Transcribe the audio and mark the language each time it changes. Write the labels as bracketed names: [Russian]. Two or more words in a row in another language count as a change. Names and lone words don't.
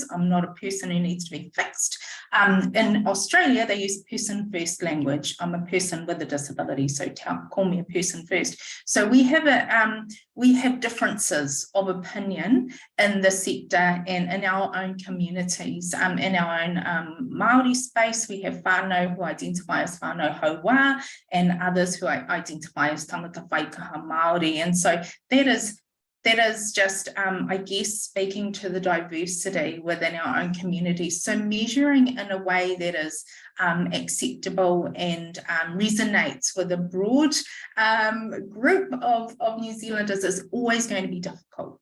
[English] I'm not a person who needs to be fixed. In Australia, they use person first language. I'm a person with a disability, so call me a person first. So we have differences of opinion in the sector and in our own communities. In our own Māori space, we have whānau who identify as [Māori] whānau hauwā, [English] and others who identify as [Māori] tangata whaikaha Māori. [English] And so that is just, I guess, speaking to the diversity within our own communities. So measuring in a way that is acceptable and resonates with a broad group of New Zealanders is always going to be difficult.